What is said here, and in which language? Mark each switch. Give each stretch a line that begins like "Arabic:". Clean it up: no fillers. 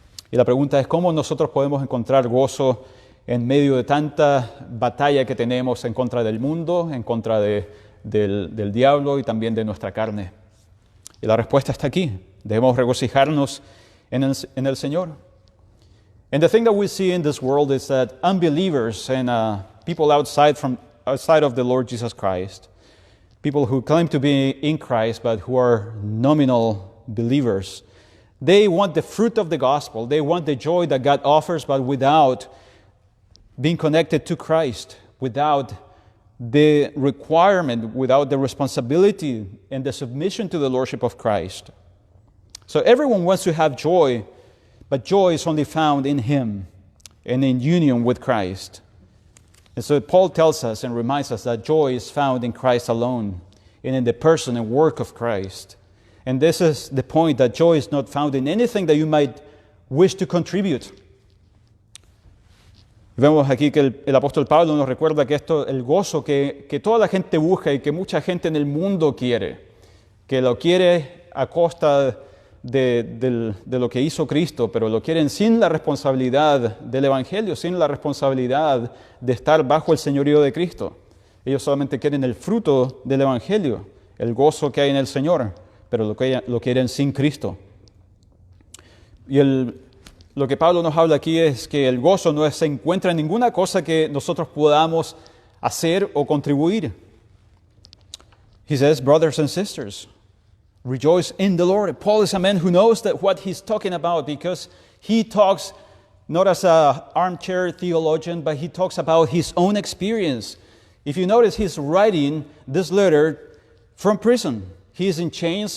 Spanish: Y la pregunta es, ¿cómo nosotros podemos encontrar gozo en medio de tanta batalla que tenemos en contra del mundo, en contra del diablo y también de nuestra carne? Y la respuesta está aquí. Debemos regocijarnos en el Señor.
English: And the thing that we see in this world is that unbelievers and people outside of the Lord Jesus Christ, people who claim to be in Christ but who are nominal believers, they want the fruit of the gospel. They want the joy that God offers, but without being connected to Christ, without the requirement, without the responsibility and the submission to the Lordship of Christ. So everyone wants to have joy, but joy is only found in Him and in union with Christ. And so Paul tells us and reminds us that joy is found in Christ alone and in the person and work of Christ. And this is the point, that joy is not found in anything that you might wish to contribute.
Spanish: Vemos aquí que el apóstol Pablo nos recuerda que el gozo que toda la gente busca y que mucha gente en el mundo quiere, que lo quiere a costa de lo que hizo Cristo, pero lo quieren sin la responsabilidad del Evangelio, sin la responsabilidad de estar bajo el señorío de Cristo. Ellos solamente quieren el fruto del Evangelio, el gozo que hay en el Señor, pero lo quieren sin Cristo. Y lo que Pablo nos habla aquí es que el gozo no se encuentra en ninguna cosa que nosotros podamos hacer o contribuir.
English: He says, brothers and sisters, rejoice in the Lord. Paul is a man who knows that what he's talking about, because he talks not as an armchair theologian, but he talks about his own experience. If you notice, he's writing this letter from prison. He is in chains.